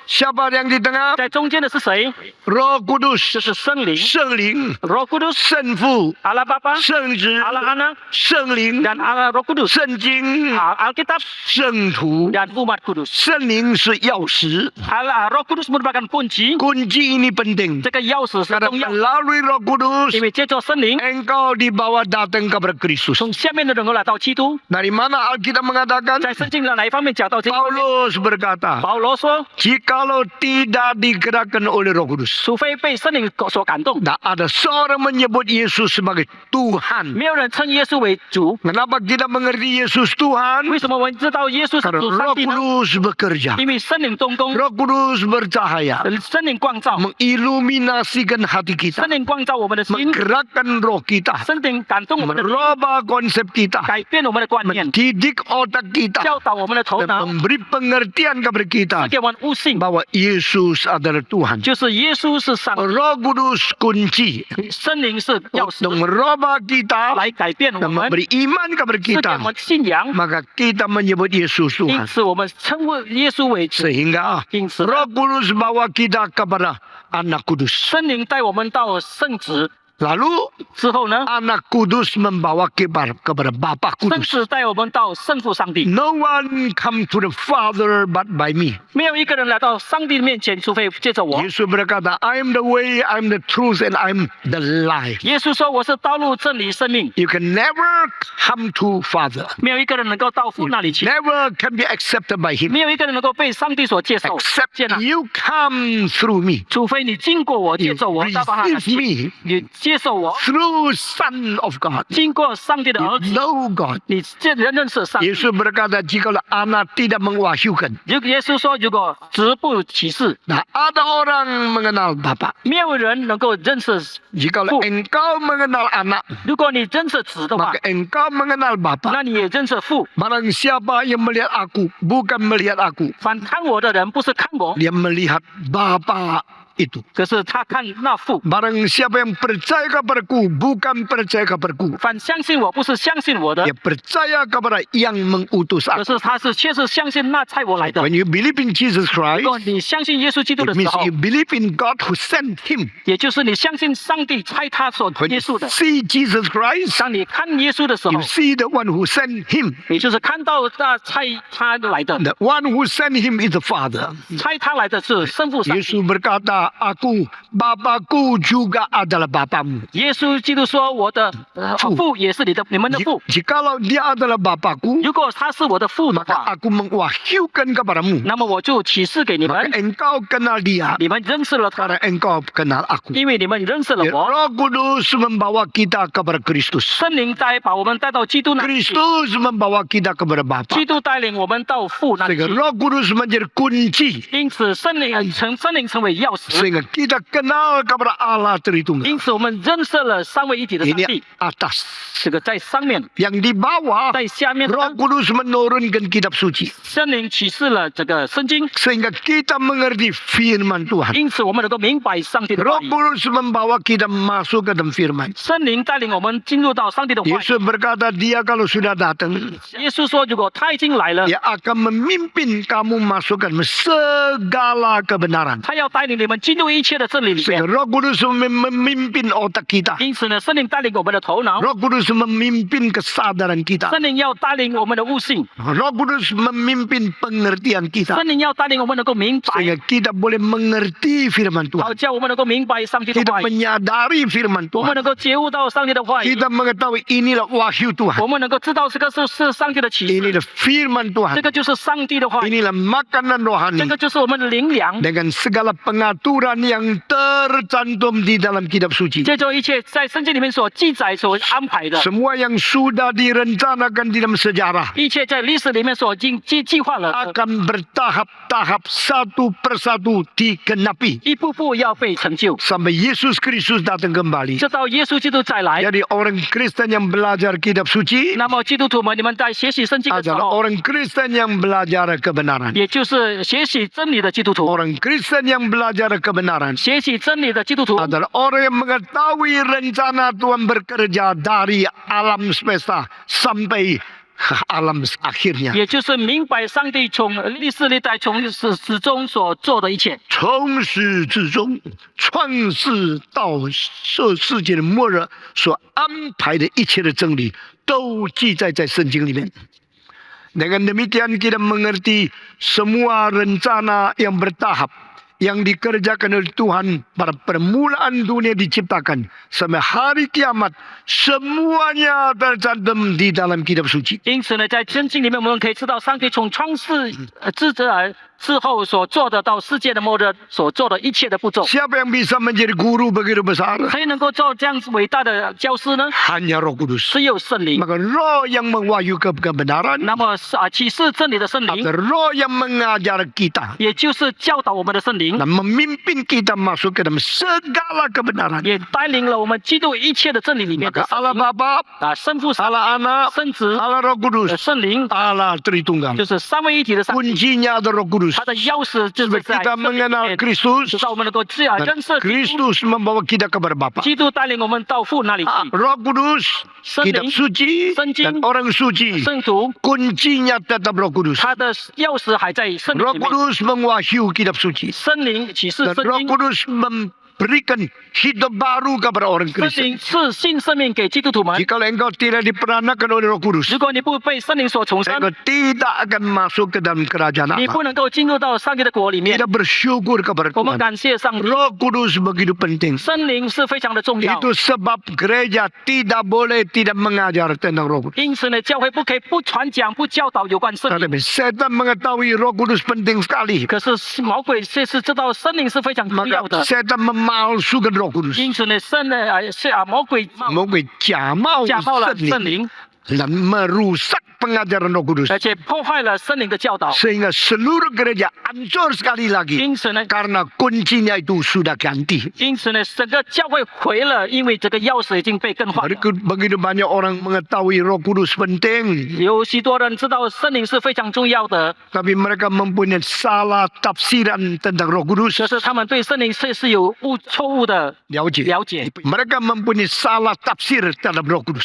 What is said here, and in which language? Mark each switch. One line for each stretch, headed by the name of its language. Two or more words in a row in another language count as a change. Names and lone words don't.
Indonesian: Siapa yang di tengah?
Chinese: 在中间的是谁？
Indonesian: Roh
Chinese: 就
Indonesian: Kudus,
Chinese: 是圣灵，圣灵,
Indonesian: Roh Kudus，
Chinese: 圣父,
Indonesian: Allah Bapa,
Chinese: 圣子,
Indonesian: Allah Anak,
Chinese: 圣灵,
Indonesian: dan Allah Roh Kudus，
Chinese: 圣经,
Indonesian: Alkitab
Chinese: 圣徒.
Indonesian: dan umat kudus。
Chinese: 圣灵是钥匙.
Indonesian: Allah Roh Kudus merupakan kunci， Kunci ini penting.
Chinese: 这个钥匙是
Indonesian: Karena
Chinese: 重要，
Indonesian: melalui Roh Kudus,
Chinese: 因为借着圣灵，
Indonesian: engkau dibawa datang kepada Kristus.
Chinese: 从下面的能够来到基督。
Indonesian: Dari mana Alkitab mengatakan?
Chinese: 在圣经的哪一方面讲到这个？
Indonesian: Paulus berkata,
Chinese: 保罗说，
Indonesian: jikalau tidak digerakkan oleh Roh Kudus,
Chinese: 除非被圣灵所感动，
Indonesian: tak ada seorang menyebut Yesus sebagai Tuhan.
Chinese: 没有人称耶稣为主。
Indonesian: Kenapa kita mengerti Yesus Tuhan?
Chinese: 为什么我们知道耶稣是
Indonesian: Karena
Chinese: 主
Indonesian: Roh
Chinese: 上帝呢？
Indonesian: Kudus bekerja.
Chinese: 因为圣灵动工，
Indonesian: Roh Kudus bercahaya,
Chinese: 圣灵光照，
Indonesian: mengiluminasikan hati kita,
Chinese: 圣灵光照我们的心，
Indonesian: menggerakkan roh kita,
Chinese: 圣灵感动我们的灵，
Indonesian: merubah konsep kita,
Chinese: 改变我们的观念，
Indonesian: mendidik otak kita,
Chinese: 教导我们的头
Indonesian: dan
Chinese: 脑，
Indonesian: memberi pengertian kepada kita
Chinese: 给我们悟性，
Indonesian: bahwa Yesus adalah Tuhan.
Chinese: 就是耶稣是上帝，
Indonesian: Roh Kudus kunci
Chinese: 圣灵是钥
Indonesian: untuk
Chinese: 匙，
Indonesian: merubah kita
Chinese: 来改变我
Indonesian: dan
Chinese: 们，
Indonesian: memberi iman kepada
Chinese: 是给我
Indonesian: kita.
Chinese: 们信仰。
Indonesian: Maka kita menyebut Yesus
Chinese: 因
Indonesian: Tuhan.
Chinese: 此，我们称呼耶稣为主。
Indonesian: Sehingga
Chinese: 因此呢，
Indonesian: Roh Kudus bawa kita kepada Anak Kudus.
Chinese: 圣灵带我们到圣子
Indonesian: Lalu
Chinese: 之后呢，
Indonesian: Anak Kudus membawa kepada Bapa
Chinese: 圣
Indonesian: Kudus.
Chinese: 子带我们到圣父上帝。
English: No one come to the Father but by me.
Chinese: 没有一个人来到上帝的面前，除非借着我。
Indonesian: Yesus berkata,
English: I am the way, I am the truth, and I am the life.
Chinese: 耶稣说：“我是道路、真理、生命。
English: You can never come to Father. ”
Chinese: 没有一个人能够到父那里去，
English: Never can be accepted by Him.
Chinese: 没有一个人能够被上帝所接受、接纳
English: Except，you come through me.
Chinese: 除非你经过我，
English: You
Chinese: 接受我，到他那
English: receive
Chinese: 去，
English: me
Chinese: 你接受我，
English: through Son of God.
Chinese: 经过上帝的
English: You
Chinese: 儿子，
English: know God.
Chinese: 你认识上帝。
Indonesian: Yesus berkata, jikalau anak tidak mengwahyukan.
Chinese: 耶稣说：“如果直不启示，
Indonesian: Nah, ada orang mengenal Bapa.
Chinese: 没有人能够认识。
Indonesian: Jikalau engkau mengenal anak,
Chinese: 如果你认识子的话，
Indonesian: maka engkau mengenal Bapa.
Chinese: 那你也认识父。
Indonesian: Barang siapa yang melihat aku, bukan melihat aku.
Chinese: 凡看我的人，不是看我，
Indonesian: Dia melihat Bapa itu.
Chinese: 可是他看那父。
Indonesian: Barang siapa yang percaya kepadaku, bukan percaya kepadaku.
Chinese: 凡相信我，不是相信我的，
Indonesian: Dia percaya kepada yang mengutus
Chinese: 可
Indonesian: aku.
Chinese: 是他是确实相信那差我来的。
English: When you believe in Jesus
Chinese: 如
English: Christ,
Chinese: 果你相信耶稣基督
English: it
Chinese: 的时
English: means
Chinese: 候，
English: you believe in God who sent him.
Chinese: 也就是你相信上帝差他所
English: When
Chinese: 耶
English: you
Chinese: 稣的。
English: see Jesus Christ,
Chinese: 当你看耶稣的时候
English: you，see the one who sent him.
Chinese: 也就是看到那差他来的，
English: The one who sent him is the Father.
Chinese: 差他来的是圣父上帝。
Indonesian: Yesus berkata, aku, Bapakku juga adalah Bapamu.
Chinese: 耶稣基督说：“我的父也是你们的父。
Indonesian: Jikalau dia adalah Bapakku,
Chinese: 如果他是我的父的
Indonesian: maka
Chinese: 话，
Indonesian: aku mengwahyukan kepadamu.
Chinese: 那么我就启示给你
Indonesian: Maka
Chinese: 们，
Indonesian: engkau kenal dia,
Chinese: 你们认识了他，
Indonesian: karena engkau kenal aku.
Chinese: 因为你们认识了
Indonesian: Ya,
Chinese: 我。
Indonesian: Roh Kudus membawa kita kepada Kristus.
Chinese: 圣灵把我们带到基督那里去，
Indonesian: Kristus membawa kita kepada Bapa.
Chinese: 基督带领我们到父那里
Indonesian: Sehingga
Chinese: 去。
Indonesian: Roh Kudus menjadi kunci.
Chinese: 因此，圣灵成为钥匙。
Indonesian: Sehingga kita kenal kepada Allah Tritunggal.
Chinese: 因此，我们认识了三位一体的上
Indonesian: Ini
Chinese: 帝。
Indonesian: atas.
Chinese: 这个在上面，
Indonesian: Yang di bawah,
Chinese: 在下面呢，
Indonesian: Roh Kudus menurunkan kitab suci.
Chinese: 圣灵启示了这个圣经。
Indonesian: Sehingga kita mengerti firman Tuhan.
Chinese: 因此，我们能够明白上帝的话
Indonesian: Roh
Chinese: 语。
Indonesian: Kudus membawa kita masuk ke dalam firman.
Chinese: 圣灵带领我们进入到上帝的话语。
Indonesian: Yesus berkata, dia kalau sudah datang,
Chinese: 耶稣说：“如果他已经来了，
Indonesian: dia akan memimpin kamu masuk ke dalam segala kebenaran.
Chinese: 他要带领你们们进入一切的真理里
Indonesian: Sehingga
Chinese: 面。
Indonesian: Roh Kudus memimpin otak kita.
Chinese: 因此呢，圣灵带领我们的头脑，
Indonesian: Roh Kudus memimpin kesadaran kita.
Chinese: 圣灵要带领我们的悟性，
Indonesian: Roh Kudus memimpin pengertian kita.
Chinese: 圣灵要带领我们能够明白，
Indonesian: Sehingga kita boleh mengerti firman
Chinese: 好
Indonesian: Tuhan.
Chinese: 叫我们能够明白上帝的
Indonesian: Kita
Chinese: 话语，
Indonesian: menyadari firman
Chinese: 我们
Indonesian: Tuhan.
Chinese: 能够觉悟到上帝的话语，
Indonesian: Kita mengetahui inilah wahyu Tuhan.
Chinese: 我们能够知道这个是上帝的启示，
Indonesian: Inilah firman
Chinese: 这
Indonesian: Tuhan.
Chinese: 个就是上帝的话语，
Indonesian: Inilah makanan
Chinese: 这
Indonesian: rohani.
Chinese: 个就是我们的灵粮。
Indonesian: Dengan segala pengaturan yang tercantum di dalam kitab suci.
Chinese: 这就一切在圣经里面所记载、所安排的，
Indonesian: Semua yang sudah direncanakan di dalam sejarah
Chinese: 一切在历史里面所计划了，
Indonesian: akan bertahap-tahap satu persatu digenapi
Chinese: 一步步要被成就，
Indonesian: sampai Yesus Kristus datang kembali.
Chinese: 直到耶稣基督再来。
Indonesian: Jadi orang Kristen yang belajar kitab suci
Chinese: 那么基督徒们，你们在学习圣经的时
Indonesian: adalah
Chinese: 候，
Indonesian: orang Kristen yang belajar kebenaran.
Chinese: 也就是学习真理的基督徒，
Indonesian: Orang Kristen yang belajar kebenaran
Chinese: 学习真理的基督徒，
Indonesian: adalah orang yang mengetahui rencana Tuhan bekerja dari alam semesta sampai alam akhirnya.
Chinese: 也就是明白上帝从历世历代从始终所做的一切，从始至终，创世到世界的末日所安排的一切的真理，都记载在圣经里面。
Indonesian: Dengan demikian kita mengerti semua rencana yang bertahap yang dikerjakan oleh Tuhan pada permulaan dunia diciptakan sampai hari kiamat, semuanya tercantum di dalam kitab suci.
Chinese: 因此呢，在圣经里面，我们可以知道上帝从创世之后所做的到世界的末日所做的一切的步骤。
Indonesian: Siapa yang bisa menjadi guru begitu besar?
Chinese: 谁能够做这样子伟大的教师呢？
Indonesian: Hanya Roh Kudus.
Chinese: 只有圣灵。
Indonesian: Maka roh yang mewahyu kebenaran
Chinese: 那么启示真理的圣灵，
Indonesian: atau roh yang mengajar kita
Chinese: 也就是教导我们的圣灵，
Indonesian: dan memimpin kita masuk ke dalam segala kebenaran.
Chinese: 也带领了我们进入一切的真理里面
Indonesian: Maka
Chinese: 的
Indonesian: Allah Bapa,
Chinese: 啊，圣父、
Indonesian: Allah Anak,
Chinese: 圣子、
Indonesian: Allah Roh Kudus,
Chinese: 圣灵，
Indonesian: Allah Tritunggal.
Chinese: 就是三位一体的上帝。
Indonesian: Kuncinya ada Roh Kudus.
Chinese: 他的钥匙就是
Indonesian: Supaya
Chinese: 在
Indonesian: kita
Chinese: 圣灵里
Indonesian: mengenal
Chinese: 面，
Indonesian: Kristus
Chinese: 直到我们能够认
Indonesian: dan
Chinese: 识基督，
Indonesian: Kristus membawa kita kepada Bapa.
Chinese: 基督带领我们到父那里去。
Indonesian: Roh Kudus,
Chinese: 圣灵,
Indonesian: kitab suci
Chinese: Senjing,
Indonesian: dan orang suci.
Chinese: 圣徒，
Indonesian: Kuncinya tetap Roh Kudus.
Chinese: 他的钥匙还在圣灵
Indonesian: Roh
Chinese: 里面。
Indonesian: Kudus mewahyu kitab suci.
Chinese: 圣灵启示
Indonesian: Dan
Chinese: 圣
Indonesian: Roh
Chinese: 经，
Indonesian: Kudus memberikan hidup baru kepada orang
Chinese: 圣
Indonesian: Kristen.
Chinese: 灵赐新生命给基督徒们。
Indonesian: Jika engkau tidak diperanakan oleh Roh Kudus,
Chinese: 如果你不被圣灵所重生，
Indonesian: engkau tidak akan masuk ke dalam kerajaan
Chinese: 你
Indonesian: Allah.
Chinese: 不能够进入到上帝的国里面
Indonesian: Kita。bersyukur kepada
Chinese: 我们
Indonesian: Tuhan.
Chinese: 感谢上帝，
Indonesian: Roh Kudus begitu penting.
Chinese: 圣灵是非常的重要。
Indonesian: Itu sebab gereja tidak boleh tidak mengajar tentang Roh Kudus.
Chinese: 因此呢，教会不可以不传讲、不教导有关圣灵。
Indonesian: Tetapi setan mengetahui Roh Kudus penting sekali.
Chinese: 可是魔鬼却是知道圣灵是非常重要
Indonesian: Maka
Chinese: 的，
Indonesian: setan memalsukan Roh Kudus.
Chinese: 因此呢，魔鬼假冒假冒了圣圣灵灵，
Indonesian: dan merusak pengajaran Roh Kudus.
Chinese: 而且破坏了圣灵的教导。
Indonesian: Sehingga seluruh gereja hancur sekali lagi.
Chinese: 因此呢，
Indonesian: Karena kuncinya itu sudah ganti.
Chinese: 因此呢，整个教会毁了，因为这个钥匙已经被更换了。
Indonesian: Begitu banyak orang mengetahui Roh Kudus penting.
Chinese: 有许多人知道圣灵是非常重要的，
Indonesian: Tapi mereka mempunyai salah tafsiran tentang Roh Kudus.
Chinese: 可是他们对圣灵是有错误的了解。
Indonesian: Mereka mempunyai salah tafsir terhadap Roh Kudus.